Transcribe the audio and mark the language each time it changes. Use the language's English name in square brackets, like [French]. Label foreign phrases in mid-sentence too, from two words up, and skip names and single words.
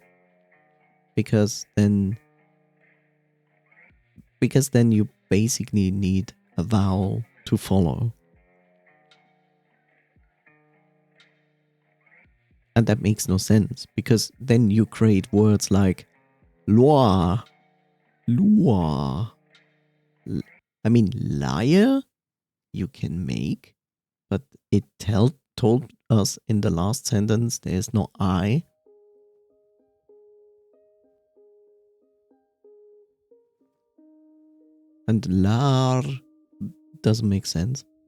[English] Because then you basically need a vowel to follow. And that makes no sense, because then you create words like loi, lua. I mean, liar you can make, but it told us in the last sentence there's no I. And lar doesn't make sense.